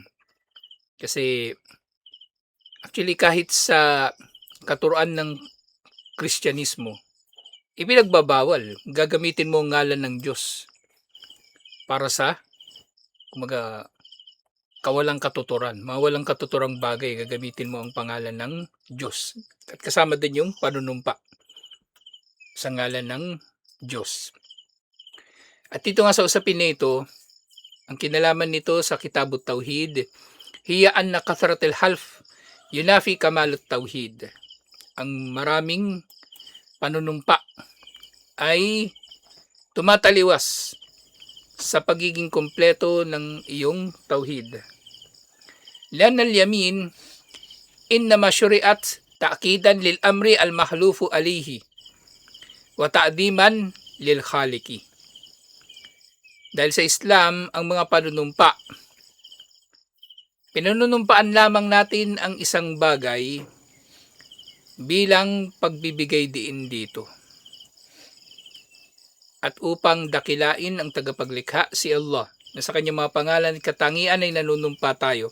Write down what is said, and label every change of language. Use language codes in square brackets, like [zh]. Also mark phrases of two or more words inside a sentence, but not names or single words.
[tl] Kasi actually kahit sa katuruan ng Kristyanismo, ipinagbabawal, gagamitin mo ang ngalan ng Diyos para sa kumaga kawalang katuturan, mawalang katuturang bagay, gagamitin mo ang pangalan ng Diyos. At kasama din yung panunumpa sa ngalan ng Diyos. At dito nga sa usapin na ito, ang kinalaman nito sa Kitabut Tauhid, [ar] هي أن كثرة الحلف ينافي كمال التوحيد. [tl] Ang maraming panunumpa ay tumataliwas sa pagiging kompleto ng iyong tauhid. [ar] لأن اليمين إنما شرعت تأكيدا للأمر المحلوف عليه وتعظيما للخالق. [tl] Dahil sa Islam, ang mga panunumpa, pinununumpaan lamang natin ang isang bagay bilang pagbibigay diin dito. At upang dakilain ang tagapaglikha si Allah, na sa kanyang mga pangalan at katangian ay nanunumpa tayo.